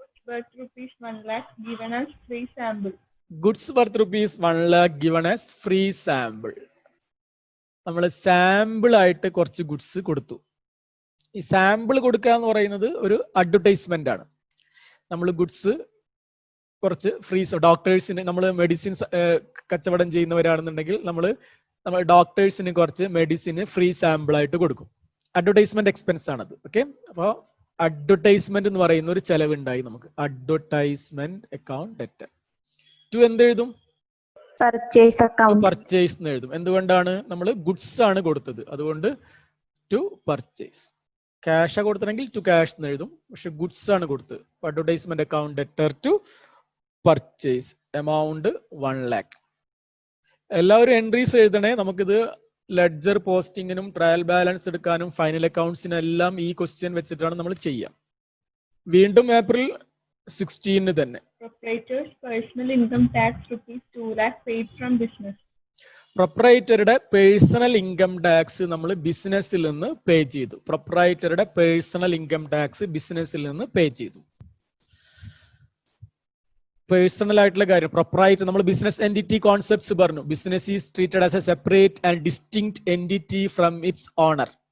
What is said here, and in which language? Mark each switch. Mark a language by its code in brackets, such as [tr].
[en] Worth rupees 1 lakh given as free sample. Goods worth rupees 1 lakh given as free sample. [ml] നമ്മൾ sample ആയിട്ട് കുറച്ച് goods കൊടുത്തു. ഈ sample കൊടുക്കുക എന്ന് പറയുന്നത് ഒരു അഡ്വർടൈസ്മെന്റ് ആണ്. നമ്മൾ ഗുഡ്സ് കുറച്ച് ഫ്രീ, ഡോക്ടേഴ്സിന് നമ്മൾ മെഡിസിൻസ് കച്ചവടം ചെയ്യുന്നവരാണെന്നുണ്ടെങ്കിൽ നമ്മൾ ഡോക്ടേഴ്സിന് കുറച്ച് മെഡിസിന് ഫ്രീ സാമ്പിൾ ആയിട്ട് കൊടുക്കും. അഡ്വർടൈസ്മെന്റ് എക്സ്പെൻസ് ആണത്. ഓക്കെ, അപ്പോൾ അഡ്വർടൈസ്മെന്റ് എന്ന് പറയുന്ന ഒരു ചെലവുണ്ടായി നമുക്ക്. [en] Advertisement account debtor. To [ml] എന്തെഴുതും? [en] Purchase account. [ml] Purchase എന്ന് എഴുതും. എന്തുകൊണ്ടാണ്? നമ്മൾ ഗുഡ്സ് ആണ് കൊടുത്തത്, അതുകൊണ്ട് ടു പർച്ചേസ്. ക്യാഷ് കൊടുത്തിട്ടുണ്ടെങ്കിൽ ടു ക്യാഷ് എന്ന് എഴുതും, പക്ഷെ ഗുഡ്സ് ആണ് കൊടുത്തത്. [en] Advertisement account debtor to purchase amount 1 lakh. [ml] എല്ലാവരും എൻട്രീസ് എഴുതണേ. നമുക്കിത് ലെഡ്ജർ പോസ്റ്റിങ്ങിനും ട്രയൽ ബാലൻസ് എടുക്കാനും ഫൈനൽ അക്കൗണ്ട്സിനും എല്ലാം ഈ ക്വസ്റ്റ്യൻ വെച്ചിട്ടാണ് നമ്മൾ ചെയ്യുക. വീണ്ടും ഏപ്രിൽ 16 തന്നെ. [en] Proprietor's personal income tax rupees 2 lakh paid from business. [ml] പ്രൊപ്രൈറ്ററുടെ personal income tax നമ്മൾ ബിസിനസ്സിൽ നിന്ന് പേ ചെയ്തു. പ്രൊപ്രൈറ്ററുടെ പേഴ്സണൽ ഇൻകം ടാക്സ് ബിസിനസ്സിൽ നിന്ന് പേ ചെയ്തു. പേഴ്സണൽ ആയിട്ടുള്ള കാര്യം പ്രൊപ്രൈറ്റർ, നമ്മൾ ബിസിനസ് എൻറ്റിറ്റി കോൺസെപ്റ്റ്സ് പറഞ്ഞു. [en] Business is treated as a separate and distinct entity from its owner.